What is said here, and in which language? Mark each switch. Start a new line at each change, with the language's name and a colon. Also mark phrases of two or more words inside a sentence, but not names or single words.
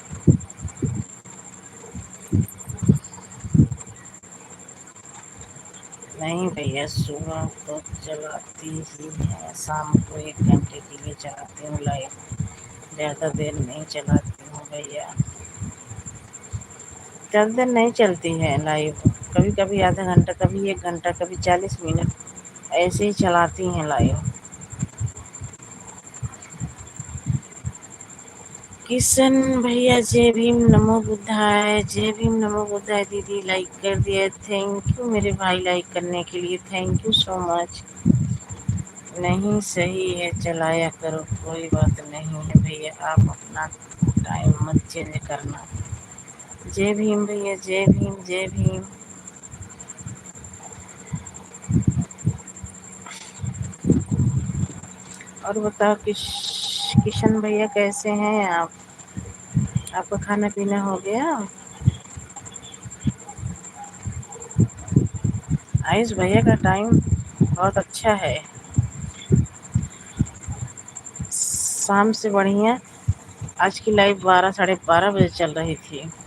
Urdu: نہیں بھیا صبح تو چلاتی ہی ہے، شام کو 1 گھنٹے کے لیے چلاتی ہوں لائف، زیادہ دیر نہیں چلاتی ہوں بھیا۔ زیادہ دیر نہیں چلتی ہے لائف، کبھی کبھی آدھا گھنٹہ، کبھی 1 گھنٹہ، کبھی 40 منٹ ایسے ہی چلاتی ہیں لائف۔ کشن بھیا جے بھیم نمو بدھائے، جے بھیم نمو بدھائے دیدی لائک کر دیا،
English: thank you
Urdu: میرے بھائی لائک کرنے کے لیے،
English: thank you so much.
Urdu: نہیں صحیح ہے چلایا کرو، کوئی بات نہیں ہے بھیا، آپ اپنا ٹائم مت چینج کرنا۔ جے بھیم بھیا، جے بھیم، جے بھیم۔ اور بتاؤ کشن بھیا کیسے ہیں آپ؟ آپ کا کھانا پینا ہو گیا؟ آیوش بھیا کا ٹائم بہت اچھا ہے، شام سے بڑھیا آج کی لائف 12-12:30 بجے چل رہی تھی۔